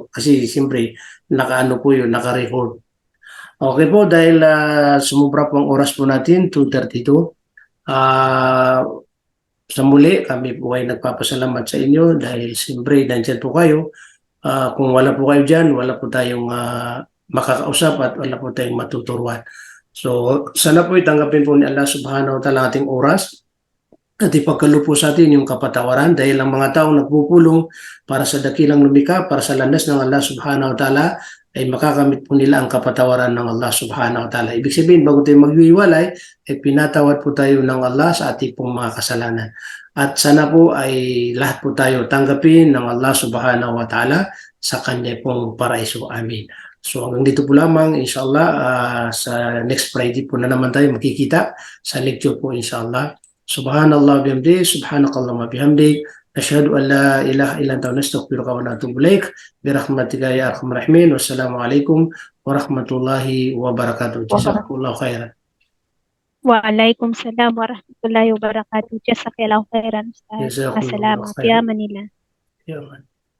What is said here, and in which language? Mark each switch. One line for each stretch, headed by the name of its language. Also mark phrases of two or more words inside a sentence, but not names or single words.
Filipino: Kasi siyempre, nakaano po yun, naka-record. Okay po, dahil sumubra po ang oras po natin, 2:32. Sa muli, kami po ay nagpapasalamat sa inyo dahil siyempre nandyan po kayo. Kung wala po kayo dyan, wala po tayong makakausap at wala po tayong matuturuan. So, sana po itanggapin po ni Allah
Arabic: سبحانه وتعالى
Filipino: ating oras at ipagkalupo sa atin yung kapatawaran dahil ang mga taong nagpupulong para sa dakilang lumikha, para sa landas ng Allah
Arabic: سبحانه وتعالى,
Filipino: ay makakamit po nila ang kapatawaran ng Allah
Arabic: سبحانه وتعالى.
Filipino: Ibig sabihin, bago tayo maghiwalay, ay pinatawad po tayo ng Allah sa ating pong mga kasalanan. At sana po ay lahat po tayo tanggapin ng Allah
Arabic: سبحانه وتعالى
Filipino: sa kanya pong paraiso. Amin. So hanggang dito po lamang, inshallah, sa
English: next Friday
Filipino: po na naman tayo makikita sa lecture po, inshallah.
Arabic: سبحان الله بحمده، سبحانك اللهم بحمدك. أشهد أن لا إله إلا أنت نستغفرك ونتوب إليك برحمتك يا أرحم الراحمين والسلام عليكم ورحمة الله وبركاته جزاكم الله خيرا. وعليكم السلام ورحمة الله وبركاته. جزاك الله خيرا, Ustad. جزاكم الله
Filipino: Masalamat.
Arabic: خيرا. Yaman nila. يا